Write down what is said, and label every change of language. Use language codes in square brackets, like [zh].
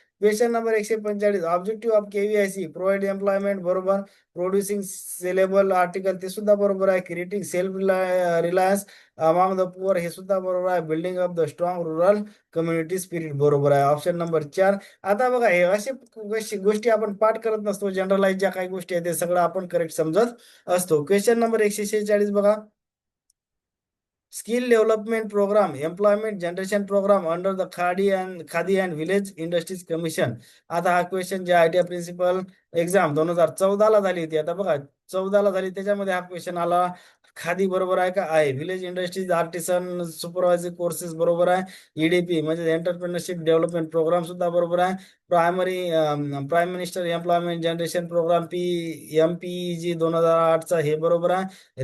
[en] question number 145, objective of KVIC provide employment बरोबर, producing saleable article [mr] ते सुद्धा बरोबर आहे, [en] creating self reliance among the poor [mr] हे सुद्धा बरोबर आहे, [en] Building up the strong rural community spirit बरोबर आहे, option number 4. [mr] आता बघा हे असे गोष्टी आपण पाठ करत नसतो, जनरलाइज ज्या काही गोष्टी आहेत ते सगळं आपण करेक्ट समजत असतो. [en] Question number 146 बघा, skill development programme employment generation programme under the Khadi and village industries commission. [mr] आता हा क्वेश्चन जे आयटीआय प्रिन्सिपल एक्झाम 2014 झाली होती. आता बघा 14 झाली, त्याच्यामध्ये हा क्वेश्चन आला. खादी बरोबर आहे का? आहे. [en] village industries artisan supervisory courses [mr] बरोबर आहे. [en] EDP म्हणजे entrepreneurship development programme [mr] सुद्धा बरोबर आहे. [en] prime minister employment generation programme MPEG 2008चा [mr] हे बरोबर आहे.